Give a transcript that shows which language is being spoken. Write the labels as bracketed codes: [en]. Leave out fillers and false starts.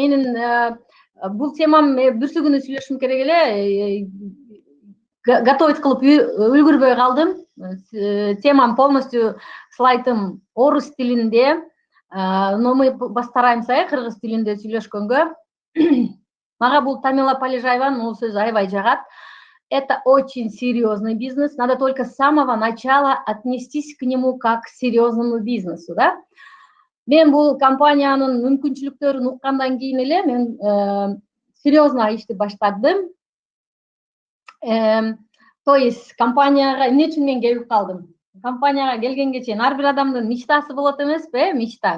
[ky] Менин бул темам бүрсү күнү сүйлөшүм керек эле, готовить кылып үлгүрбөй калдым. Темам полностью слайдым орус тилинде, [ru] но мы постараемся [ky] кыргыз тилинде сүйлөшкөнгө. Мага бул Тамила Полежаеванын бул сөзү аябай жагат. [ru] Это очень серьезный бизнес, надо только с самого начала отнестись к нему как к серьезному бизнесу, да? [ky] Мен бул компаниянын мүмкүнчүлүктөрүн уккандан кийин эле мен серьезно ишти баштадым. [ru] То есть [ky] компанияга эмне үчүн мен келип калдым? Компанияга келгенге чейин ар бир адамдын мечтасы болот эмеспи? Мечта.